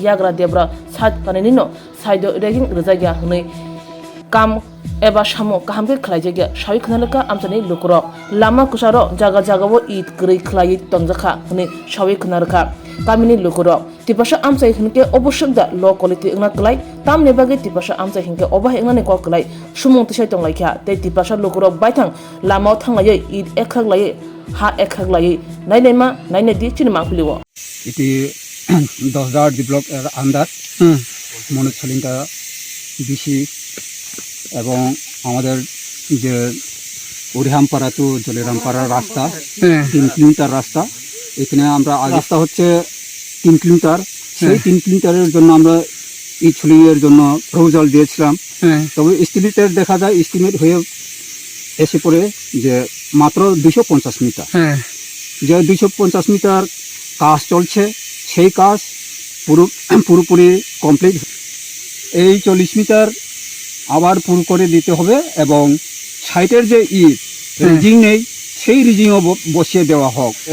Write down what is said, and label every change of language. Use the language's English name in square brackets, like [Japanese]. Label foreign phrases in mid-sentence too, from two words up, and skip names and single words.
[Kok Borok] yagra debra sat kanenino saido reging rajagya hone kam eba samo kahamke khlaijagya shawik naraka amchani lukurok lama kusaro jaga jaga bo it krei khlai tongjakha hone shawik naraka kamini lukurok tipasha amsai hinke oboshakda [English] low quality [Kok Borok] ngna klai tamne bage tipasha amsai hinke obah ngna ne ko klai sumung tisai tonglai kha te tipasha lukurok baithang lama thanglai id ekhak lai ha ekhak lai nailema naine di chinma khliwo [Bangla] এটি 10 ব্লক এর আন্ডার মনোছলিঙ্কা বিসি এবং আমাদের যে উড়িহামপাড়া টু জলেরামপাড়া রাস্তা 3 কিলোমিটার রাস্তা এখানে আমরা রাস্তা হচ্ছে 3 কিলোমিটার সেই 3 কিলোমিটারের জন্য আমরা এই ছলিংয়ের জন্য প্রপোজাল দিয়েছিলাম তবে এস্টিমেটের দেখা যায় এস্টিমেট হয়ে এসে পড়ে যে মাত্র 250 মিটার যে 250 মিটার কাজ চলছে সেই কাজ পুরোপুরি কমপ্লিট এই 40 মিটার আবার পুরো করে দিতে হবে এবং সাইটের যে রিজিং নেই সেই রিজিংও বসিয়ে দেওয়া হোক